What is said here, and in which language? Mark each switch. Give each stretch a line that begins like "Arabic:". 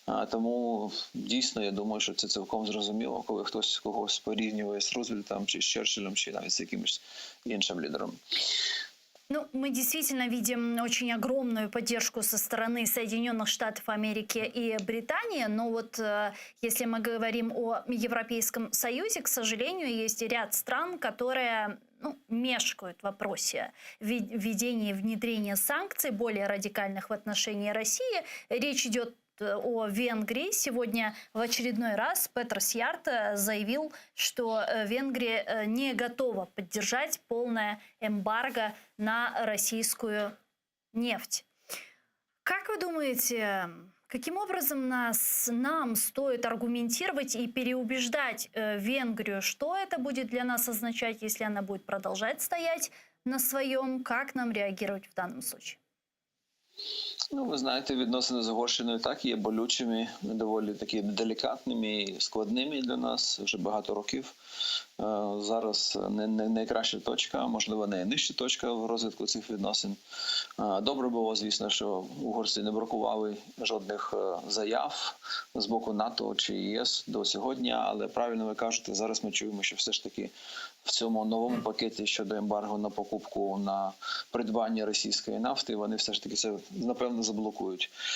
Ukrainian: Тому дійсно, я думаю, що це цілком зрозуміло, коли хтось когось порівнює з Рузвельтом, чи з Черчиллем, чи навіть з якимось іншим лідером.
Russian: Ну, мы действительно видим очень огромную поддержку со стороны Соединенных Штатов Америки и Британии. Но вот если мы говорим о Европейском Союзе, к сожалению, есть ряд стран, которые мешкают в вопросе введения и внедрения санкций более радикальных в отношении России. Речь идет о Венгрии. Сегодня в очередной раз Петр Сьярто заявил, что Венгрия не готова поддержать полное эмбарго на российскую нефть. Как вы думаете, каким образом нам стоит аргументировать и переубеждать Венгрию, что это будет для нас означать, если она будет продолжать стоять на своем? Как нам реагировать в данном случае?
Ukrainian: Ну, ви знаєте, відносини з Угорщиною так є болючими, доволі такі делікатними і складними для нас вже багато років. Зараз не найкраща точка, можливо, найнижча точка в розвитку цих відносин. Добре було, звісно, що угорці не бракували жодних заяв з боку НАТО чи ЄС до сьогодні, але правильно ви кажете, зараз ми чуємо, що все ж таки в цьому новому пакеті щодо ембарго на покупку, на придбання російської нафти, вони все ж таки це, напевно, заблокують.